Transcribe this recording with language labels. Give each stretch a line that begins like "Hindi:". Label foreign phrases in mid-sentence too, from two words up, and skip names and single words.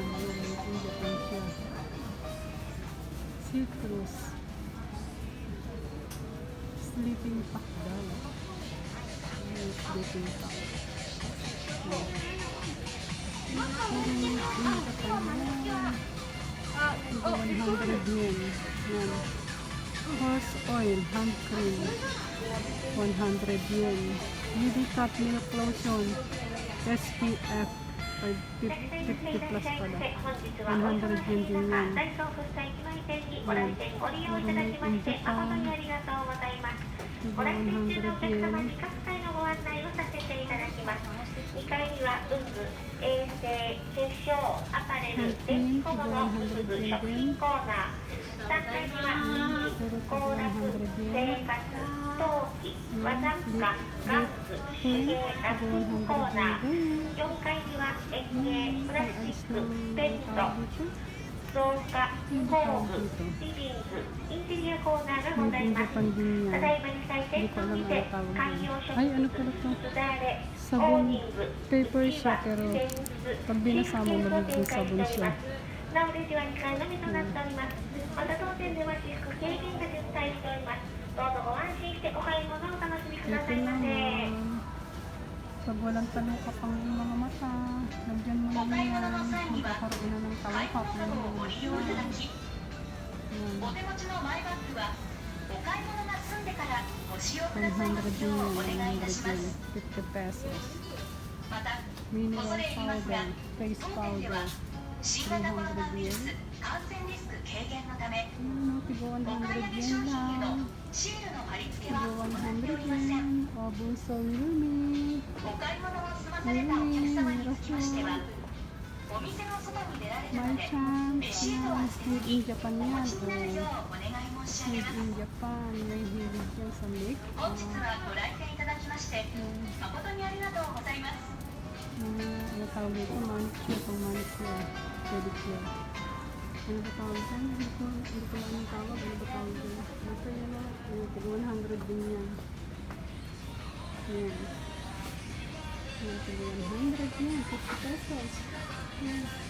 English: Made in Japan
Filipino: siya. Citrus.
English: Sleeping pack
Filipino: daw.
English: Sleeping pack. Made in Japan yan.
Filipino: Ito 100 yen. Yan.
English: Horse oil, hand cream. 100 yen. UV cut milk lotion. SPF 50 plus pala.
Filipino: 100 yen din yan. Yan.
English: Puro made in Japan.
Filipino: Ito 100 yen.
Japanese: 2階には文具、衛生、化粧、アパレル、電気小物、文具、食品コーナー。3階には工学、生活、陶器、和雑貨、玩具、手芸、ラッピングコーナー。4階には園芸、プラスチック、ペント、造花、工具、リビング、インテリアコーナーがございます。ただいまに最低数にて観葉植物、すだれ、オー
Filipino: Sabon.
Japanese: ニング、
Filipino: Paper siya pero pag binasa mo magiging sabon siya.
Japanese: なおレジは2階のみとなっております。また当店では自粛軽減が実在しております。どうぞご安心してお買い物をお楽しみくださ
Filipino: Ito
Japanese: いませ。
Filipino: naman. Pag walang talukap ang mga mata, lagyan mo lang yan. Magkakaroon na ng talukap.
Japanese: ご利用いただき、
Filipino: Yan.
Japanese: お手持ちのマイバッグはお買い物が済んでからご使用くださいますようお願いいたします。
Filipino: 50 pesos.
Japanese: また、
English: Mineral
Japanese: 恐れ入りますが、
English: powder, face
Japanese: 当店では
English: powder.
Japanese: 新型コロナウイルス感染リスク軽減のため、
Filipino: Tigo
Japanese: お買い上げ
Filipino: 100
Japanese: 商
Filipino: yen
Japanese: 品へ
Filipino: lang.
Japanese: のシールの貼り付け
Filipino: Tigo
Japanese: は行っておりません。
Filipino: 100 yen. Abuso Yumi.
Japanese: お買い物を済まされたお客様につきましては、お店の外に出られる
English: My
Japanese: まで
English: chance.
Japanese: レシートを
Filipino: Yan.
Japanese: 預け
English: Made
Japanese: に
English: in Japan
Japanese: お
Filipino: yan.
Japanese: 持ちになるよう Oh. お願い申し上
English: Made
Japanese: げます。
English: in Japan.
Filipino: May hilig yan sa makeup.
Japanese: 本日はご来店いただきまして誠にありがとうございます。
Filipino: Ano tawag dito? Manicure. Pang manicure. Pedicure. Ano ba tawag dyan? Hindi ko lang ang tawag. Ano ba tawag dyan? Basta yan o. Tigo 100 din yan. Ayan. Ayan, tigo 100 yan. 50 pesos. Ayan.